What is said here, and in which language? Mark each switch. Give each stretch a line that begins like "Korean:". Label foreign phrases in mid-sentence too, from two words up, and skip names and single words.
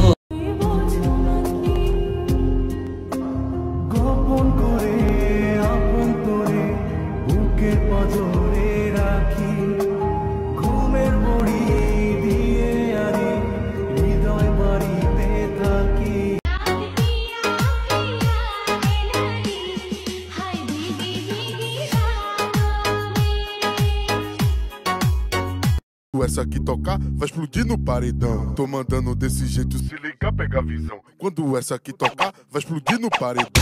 Bangla: গোপন করে আপন করে বুকের পাজরে রাখি ঘুমের বড়ি দিয়ে আনি হৃদয় বাড়িতে থাকি
Portuguese: Essa que tocar vai explodir no paredão. Tô mandando desse jeito, se liga, pega a visão. Quando essa que tocar vai explodir no paredão.